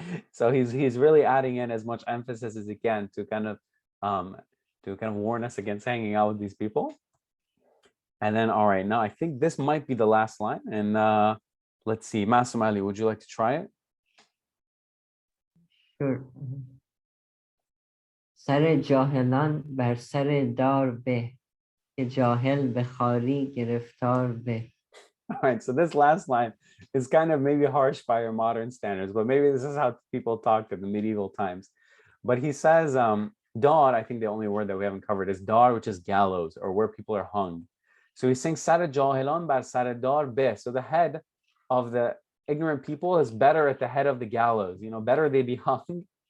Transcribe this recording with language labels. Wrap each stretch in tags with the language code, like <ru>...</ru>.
<en>So he's really adding in as much emphasis as he can to kind of warn us against hanging out with these people. And then, all right, now I think this might be the last line. And let's see, Masum Ali, would you like to try it? Sure.</en> <fa>سر جاهلان بر سر دار به که جاهل به خاری گرفتار به.</fa> <en>All right, so this last line is kind of maybe harsh by our modern standards, but maybe this is how people talked in the medieval times. But he says, dar, I think the only word that we haven't covered is dar, which is gallows or where people are hung. So he's saying,</en> <fa>Sar jahilan bar sar dar be.</fa> <en>So the head of the ignorant people is better at the head of the gallows, you know, better they be hung.</en>